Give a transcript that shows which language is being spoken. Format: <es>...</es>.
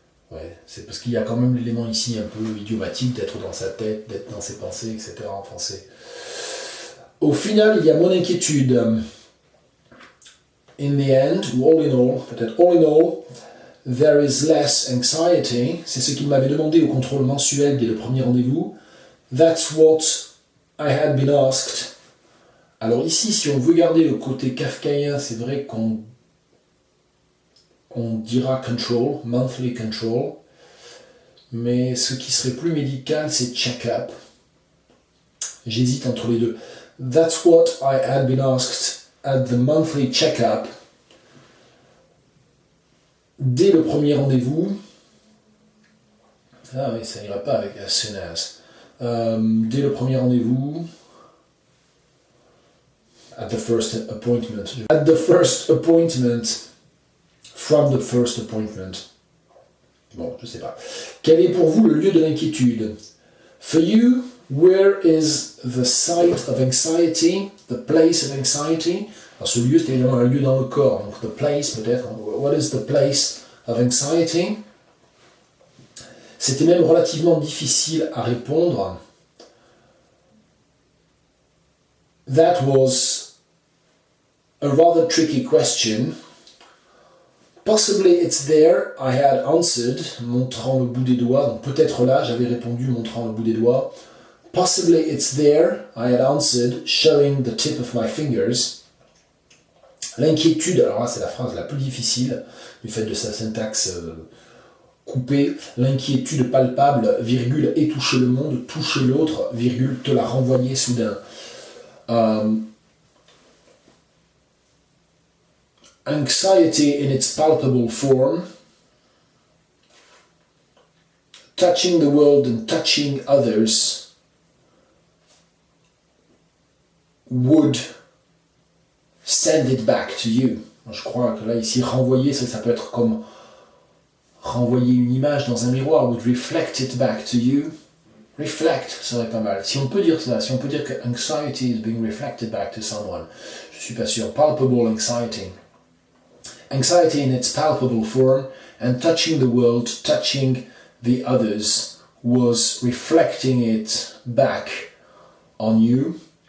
<fr>Ouais, c'est parce qu'il y a quand même l'élément ici un peu idiomatique d'être dans sa tête, d'être dans ses pensées, etc. en français. Au final, il y a mon inquiétude.</fr> <en>In the end, ou all in all, peut-être all in all, there is less anxiety.</en> <fr>C'est ce qu'il m'avait demandé au contrôle mensuel dès le premier rendez-vous.</fr> <en>That's what I had been asked.</en> <fr>Alors ici, si on veut garder le côté kafkaïen, c'est vrai qu'on dira control, monthly control, mais ce qui serait plus médical, c'est check-up. J'hésite entre les deux.</fr> <en>That's what I had been asked at the monthly check-up.</en> <fr>Dès le premier rendez-vous, ah oui, ça ira pas avec</fr> <en>as soon as.</en> <fr>Dès le premier rendez-vous,</fr> <en>at the first appointment. At the first appointment. From the first appointment.</en> <fr>Bon, je sais pas. Quel est pour vous le lieu de l'inquiétude?</fr> <en>For you, where is the site of anxiety? The place of anxiety?</en> <fr>Alors ce lieu, c'est évidemment un lieu dans le corps. Donc the place, peut-être.</fr> <en>What is the place of anxiety?</en> <fr>C'était même relativement difficile à répondre.</fr> <en>That was a rather tricky question. Possibly it's there, I had answered,</en> <fr>montrant le bout des doigts. Donc peut-être là, j'avais répondu, montrant le bout des doigts.</fr> <en>Possibly it's there, I had answered, showing the tip of my fingers.</en> <fr>L'inquiétude, alors là c'est la phrase la plus difficile, du fait de sa syntaxe coupée. L'inquiétude palpable, virgule, et toucher le monde, toucher l'autre, virgule, te la renvoyer soudain.</fr> <en>Anxiety in its palpable form, touching the world and touching others, would send it back to you.</en> <fr>Je crois que là, ici, renvoyer, ça peut être comme renvoyer une image dans un miroir,</fr> <en>would reflect it back to you.</en> <fr>Reflect serait pas mal. Si on peut dire ça, si on peut dire que</fr> <en>anxiety is being reflected back to someone,</en> <fr>je suis pas sûr.</fr> <en>Palpable anxiety. Anxiety in its palpable form and touching the world, touching the others, was reflecting it back on you.</en>